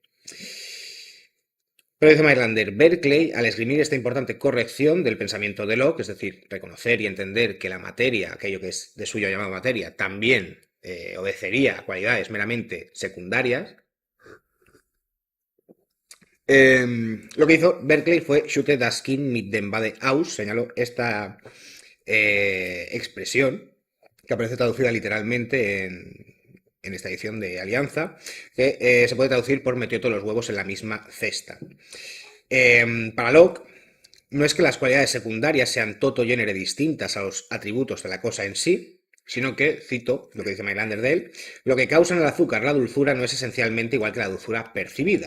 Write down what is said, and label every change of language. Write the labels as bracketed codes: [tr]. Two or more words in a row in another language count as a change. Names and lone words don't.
[es] Pero dice Mailander, Berkeley, al esgrimir esta importante corrección del pensamiento de Locke, es decir, reconocer y entender que la materia, aquello que es de suyo llamado materia, también obedecería a cualidades meramente secundarias, lo que hizo Berkeley fue [de] Schütte das Kind mit dem Bade aus, [es] señaló esta expresión, que aparece traducida literalmente en esta edición de Alianza, que se puede traducir por metió todos los huevos en la misma cesta. Para Locke, no es que las cualidades secundarias sean [la] toto genere [es] distintas a los atributos de la cosa en sí, sino que, cito lo que dice Mailander de él, lo que causa en el azúcar la dulzura no es esencialmente igual que la dulzura percibida.